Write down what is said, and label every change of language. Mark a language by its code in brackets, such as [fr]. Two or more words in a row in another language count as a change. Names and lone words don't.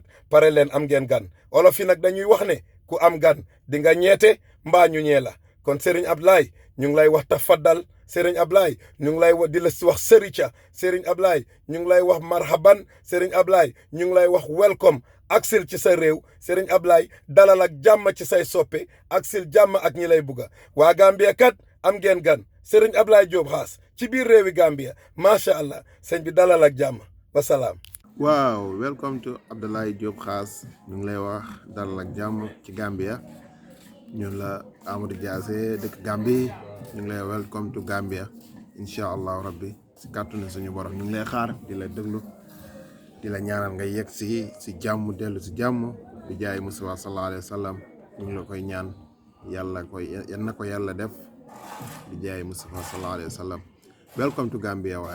[wo] pare leen am ngeen gan olof yi nag dañuy wax ne ku am gan di nga ñeete mbaa ñu ñee la kon Serigne Abdoulaye ñu ngi lay wax tafaddal Serigne Abdoulaye ñu ngi lay wax di la wax sërica Serigne Abdoulaye ñu ngi lay wax marhaban Serigne Abdoulaye ñu ngi lay wax welcome aksil ci sa réew Serigne Abdoulaye dalal ak jàmm ci say soppe aksil jàmm ak ñi lay bugga waa Gambia kat am ngeen gan Serigne Abdoulaye Diop Khass ci biir réewi Gambia [ar] macha allah [wo] sëñ bi dalal ak jàmm wasalaam. waaw [en] welcome to [wo] Abdoulaye Diop Khass ñu ngi lay wax dalal ak jàmm ci Gambia ñun la Amadou Diassé dëkk Gambie ñu ngi lay [en] welcome to Gambia [ar] incha allahu rabbi [wo] si kàttanu suñu borom ñu ngi lay xaar di la déglu di la ñaanal nga yegg si jàmm dellu si jàmm di jaay Mustafa [ar] sallallahu alayhi wa sallam [wo] ñu ngi la koy ñaan yal na ko yàlla def di jaay Mustafa [ar] sallallahu alayhi wa sallam [en] welcome to Gambia [wo] waaye